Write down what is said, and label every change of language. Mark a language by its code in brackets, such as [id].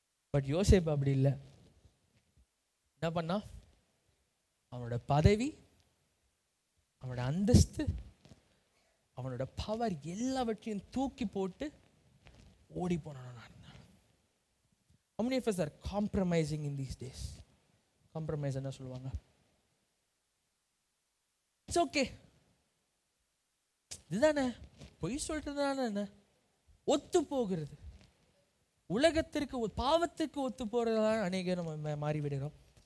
[ta] But யோசேப்பு அப்படி இல்லை. என்ன பண்ணா? அவனோட பதவி, அவனோட அந்தஸ்து, அவனோட பவர் எல்லாவற்றையும் தூக்கி போட்டு ஓடி போனான். [en] How many of us are compromising in these days? [ta] Compromise என்ன சொல்லுவாங்க? [en] It's okay. [ta] இதுதானே பொய் சொல்றதுதானே என்ன, ஒத்து போகிறது. உலகத்திற்கு பாவத்திற்கு ஒத்து போறதுதான் அநேக நம்ம மாறிவிடுகிறோம்.